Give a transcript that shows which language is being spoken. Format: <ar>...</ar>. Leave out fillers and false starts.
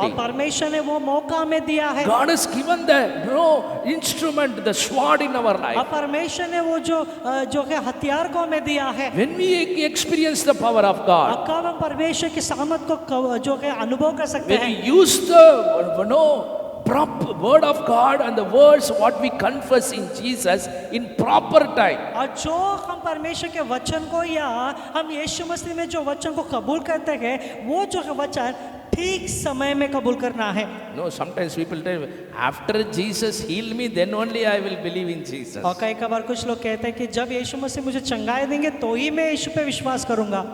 <hi>और परमेश्वर ने वो मौका हमें दिया है।</hi> <en>God has given the instrument, the sword in our</en> <hi>और</hi> <en>life.</en> <hi>परमेश्वर ने वो जो है हथियार को हमें दिया है।</hi> <en>When we experience the power of God,</en> <hi>और कब हम परमेश्वर की सामर्थ को जो है अनुभव कर सकते</hi> <en>when we</en> <hi>हैं,</hi> <en>use the proper word of God and the words what we confess in Jesus in proper time.</en> <hi>और जो हम परमेश्वर के वचन को या हम यीशु मसीह में जो वचन को कबूल करते हैं, वो जो है वचन ठीक समय में कबूल करना है।</hi> <en>No, sometimes people tell, after Jesus heal me, then only I will believe in Jesus.</en> <hi>और कई बार कुछ लोग कहते हैं कि जब यीशु मसीह मुझे चंगाई देंगे तो ही मैं यीशु पे विश्वास करूंगा।</hi>